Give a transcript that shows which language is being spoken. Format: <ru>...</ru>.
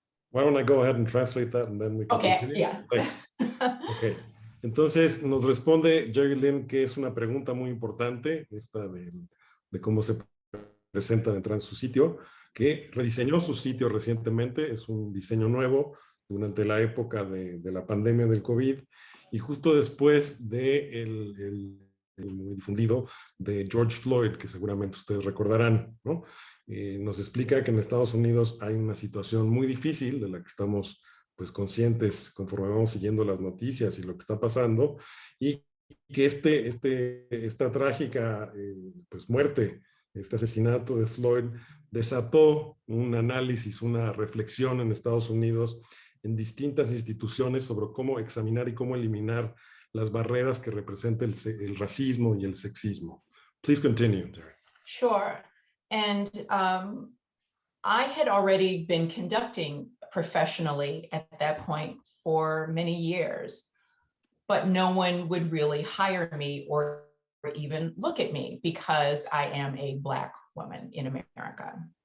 <en>Why don't I go ahead and translate that and then we can continue? Yeah. Thanks. Okay.</en> <es>Entonces nos responde Jeri Lynne que es una pregunta muy importante, esta de cómo se presenta dentro de su sitio, que rediseñó su sitio recientemente, es un diseño nuevo durante la época de la pandemia del COVID y justo después de el muy difundido de George Floyd, que seguramente ustedes recordarán, ¿no? Nos explica que en Estados Unidos hay una situación muy difícil de la que estamos pues conscientes conforme vamos siguiendo las noticias y lo que está pasando, y que esta trágica pues muerte, este asesinato de Floyd desató un análisis, una reflexión en Estados Unidos en distintas instituciones sobre cómo examinar y cómo eliminar las barreras que representa el racismo y el sexismo.</es> <en>Please continue, Jeri. Sure. And I had already been conducting professionally at that point for many years, but no one would really hire me or even look at me because I am a Black woman in America.</en>